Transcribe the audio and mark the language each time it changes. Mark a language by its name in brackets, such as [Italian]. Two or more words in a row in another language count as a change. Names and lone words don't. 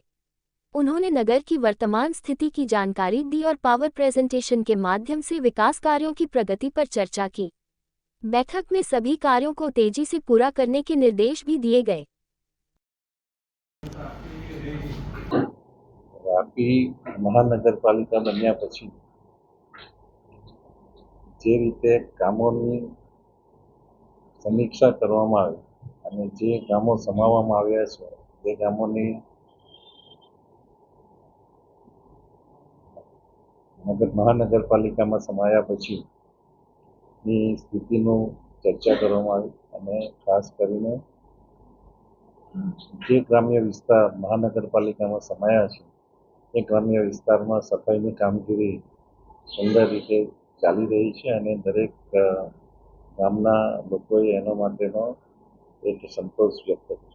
[Hindi] उन्होंने नगर की वर्तमान स्थिति की जानकारी दी और पावर प्रेजेंटेशन के माध्यम से विकास कार्यों की प्रगति पर चर्चा की। बैठक में सभी कार्यों को तेजी से पूरा करने के निर्देश भी दिए गए। [Gujarati] વાપી મહાનગરપાલિકા બન્યા પછી જે રીતે કામોની સમીક્ષા કરવામાં આવી અને જે ગામો સમાવવામાં આવ્યા છે તે ગામોની મહાનગરપાલિકામાં સમાયા પછી સ્થિતિનું ચર્ચા કરવામાં આવી અને ખાસ કરીને જે ગ્રામ્ય વિસ્તાર મહાનગરપાલિકામાં સમાયા છે એ ગ્રામ્ય વિસ્તારમાં સફાઈની કામગીરી સુંદર રીતે ચાલી રહી है અને દરેક ગામના લોકોએ એના માટેનો એક સંતોષ વ્યક્ત કર્યો।